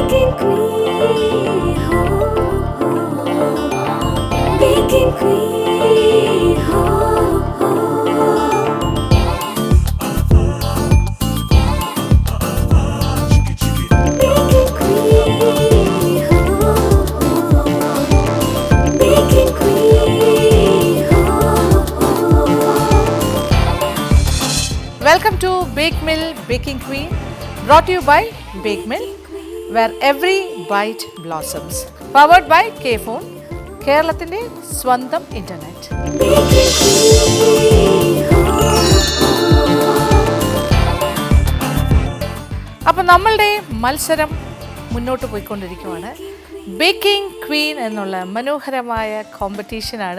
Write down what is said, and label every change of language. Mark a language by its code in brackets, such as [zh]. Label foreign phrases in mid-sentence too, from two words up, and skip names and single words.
[en] Baking Queen, ho, ho. Baking Queen, ho, ho. Baking Queen, ho, ho. Welcome to Bake Mill Baking Queen, brought to you by Bake Mill, where every bite blossoms. Powered by K-Phone, [ml] കേരളത്തിൻ്റെ സ്വന്തം ഇൻ്റർനെറ്റ്. അപ്പം നമ്മളുടെ മത്സരം മുന്നോട്ട് പോയിക്കൊണ്ടിരിക്കുകയാണ്. ബേക്കിംഗ് ക്വീൻ എന്നുള്ള മനോഹരമായ കോമ്പറ്റീഷനാണ്.